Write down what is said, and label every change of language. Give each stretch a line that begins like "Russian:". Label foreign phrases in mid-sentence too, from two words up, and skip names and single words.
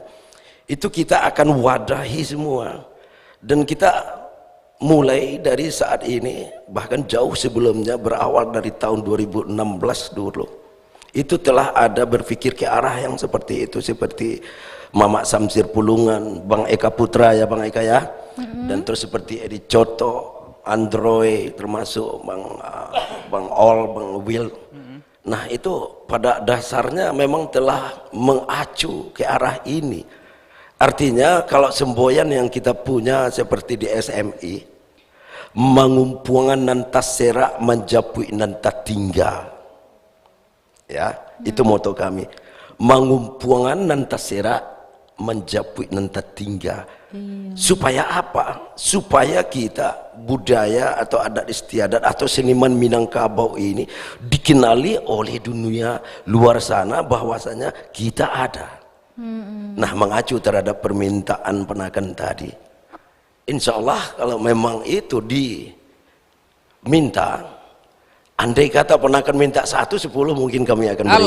Indonesian: Itu kita akan wadahi semua, dan kita mulai dari saat ini, bahkan jauh sebelumnya, berawal dari tahun 2016 dulu itu telah ada berpikir ke arah yang seperti itu, seperti Mamak Samsir Pulungan, Bang Eka Putra ya Bang Eka ya, dan terus seperti Edi Coto, Android, termasuk Bang Ol, Bang Will. Nah itu pada dasarnya memang telah mengacu ke arah ini. Artinya kalau semboyan yang kita punya seperti di SMI,
Minangkabau: mengumpuangan nantas serak menjapui nantas tinggal.
Indonesian: Ya, itu moto kami.
Minangkabau: Mengumpuangan nantas serak menjapui nantas tinggal.
Indonesian: Supaya apa? Supaya kita budaya atau adat istiadat atau seniman Minangkabau ini dikenali oleh dunia luar sana bahwasanya kita ada. Nah, mengacu terhadap permintaan penakan tadi, insya Allah kalau memang itu diminta, andai kata penakan minta 1, 10 mungkin kami akan berikan.